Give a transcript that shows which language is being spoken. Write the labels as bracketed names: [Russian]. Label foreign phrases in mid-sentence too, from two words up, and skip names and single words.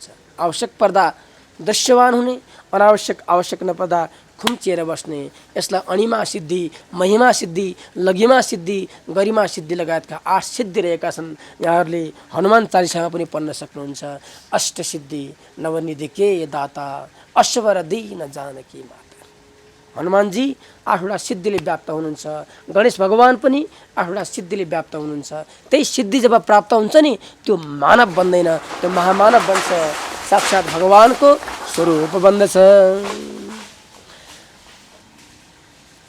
[Nepali] आवश्यक पर्दा दृश्यवान हुने, अनावश्यक आवश्यक नपर्दा खुम्चिएर बस्ने। यसलाई अणिमा सिद्धि, महिमा सिद्धि, लघिमा सिद्धि, गरिमा सिद्धि लगायतका 8 सिद्धि रहेका छन्। यहाँहरूले हनुमान चालिसामा पनि पढ्न सक्नुहुन्छ। [Awadhi] अष्टसिद्धि नवनिधि के दाता अश्वर दीन जानकी माता। [Nepali] हनुमानजी 8वटा सिद्धिले व्याप्त हुनुहुन्छ। गणेश भगवान पनि 8वटा सिद्धिले व्याप्त हुनुहुन्छ। त्यही सिद्धि जब प्राप्त हुन्छ नि त्यो मानव बन्दैन, त्यो महामानव बन्छ, साक्षात् भगवानको स्वरूप बन्दछ।